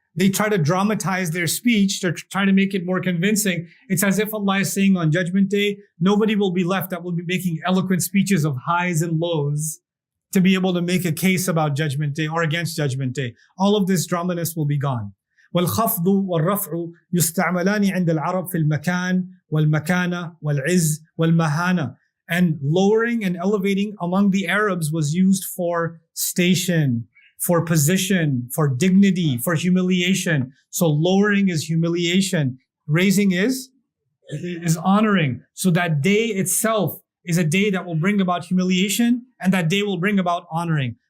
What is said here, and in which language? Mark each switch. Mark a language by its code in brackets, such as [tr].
[en] They try to dramatize their speech to try to make it more convincing. It's as if Allah is saying on Judgment Day, nobody will be left that will be making eloquent speeches of highs and lows to be able to make a case about Judgment Day or against Judgment Day. All of this dramaness will be gone. [ar] والخفض والرفع يستعملان عند العرب في المكان والمكانة والعز والمهانة. [en] And lowering and elevating among the Arabs was used for station, for position, for dignity, for humiliation. So lowering is humiliation. Raising is honoring. So that day itself is a day that will bring about humiliation, and that day will bring about honoring.